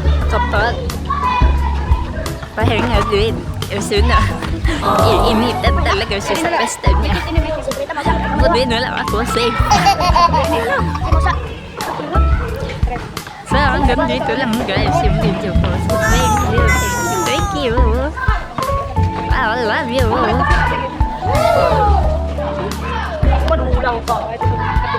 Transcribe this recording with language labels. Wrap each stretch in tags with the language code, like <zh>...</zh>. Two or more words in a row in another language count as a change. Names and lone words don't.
<tl>kapag pahinga din. Kasi na, iinitan talaga siya sa pesta niya. Buti na lang ako safe. So, hanggang dito lang guys yung video ko.</tl> <en>So, thank you. I love you.</en> <tl>Manulang ka.</tl>